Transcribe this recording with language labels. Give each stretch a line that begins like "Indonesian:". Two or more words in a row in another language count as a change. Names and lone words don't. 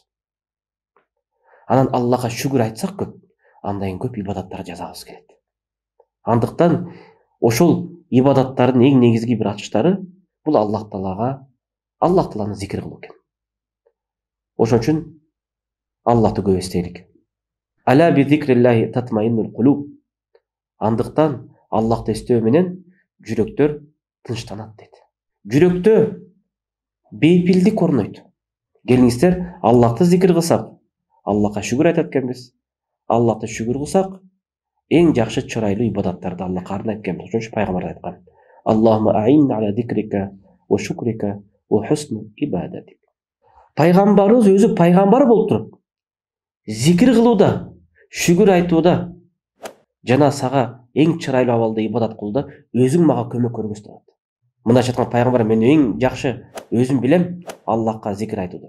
Kyrgyz: Анан Аллахка шүгүр айтсак көп, андан кийин көп ибадаттар жасагыбыз келет. Андыктан ошол ибадаттардын эң негизги бир ачыштары бул Аллах Тааланы зикир кылуу экен. Ошон үчүн Аллахты көп эстейлик.
Arabic: ألا بذكر الله تطمئن القلوب.
Kyrgyz: Андыктан Аллахты эстөө менен жүрөктөр тынчтанат дейт. Жүрөктө бейпилдик орнойт. Келиңиздер, Аллахты зикир кылсак, Аллахка шүгүр айтат экенбиз. Аллахты шүгүр кылсак, эң жакшы чырайлуу ибадаттарды Аллахка арнайт экенбиз. Ошон үчүн пайгамбар айткан:
Arabic: اللهم أعني على ذكرك وشكرك وحسن عبادتك.
Kyrgyz: пайгамбарыбыз өзү пайгамбар болуп туруп зикир кылууда, шүгүр айтууда жана сага эң чырайлуу абалда ибадат кылууда өзүң мага көмөк көргөз деп атат. Мындайча айтканда пайгамбар мен эң жакшы өзүм билем Аллахка зикир айтууда.